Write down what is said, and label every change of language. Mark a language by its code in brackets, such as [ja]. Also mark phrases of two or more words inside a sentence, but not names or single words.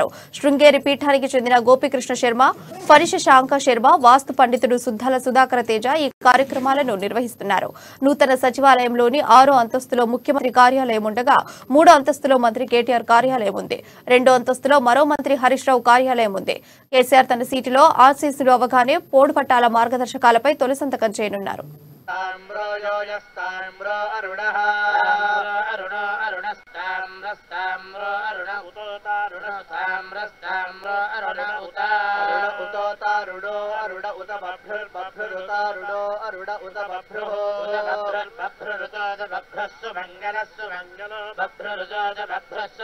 [te] శృంగేరి పీఠానికి చెందిన గోపీకృష్ణ శర్మ, ఫణిష శాంక శర్మ, వాస్తు పండితుడు సుద్దాల సుధాకర తేజ ఈ కార్యక్రమాలను నిర్వహిస్తున్నారు. నూతన సచివాలయంలోని 6వ అంతస్తులో ముఖ్యమంత్రి కార్యాలయం ఉండగా 3వ అంతస్తులో మంత్రి కేటీఆర్ కార్యాలయం ఉంది. 2వ అంతస్తులో మరో మంత్రి హరీష్ రావు కార్యాలయం ఉంది. కేసీఆర్ తన సీటులో ఆశీస్సులు అవగానే పోడు పట్టాల మార్గదర్శకాలపై తొలి సంతకం చేయనున్నారు. [sa] ताम्रो योजस्ताम्रो अरुणः अरुणो अरुणस्ताम्रस्ताम्रो अरुण उतोतारुणस्ताम्रस्ताम्रो अरुण उतोतारुणो अरुण उत बभ्रुर्बभ्रुरुतारुणो अरुण उत बभ्रुः बभ्रुरुतोदबभ्रस्सु मङ्गलस्सु मङ्गलो बभ्रुरुतोदबभ्रस्सु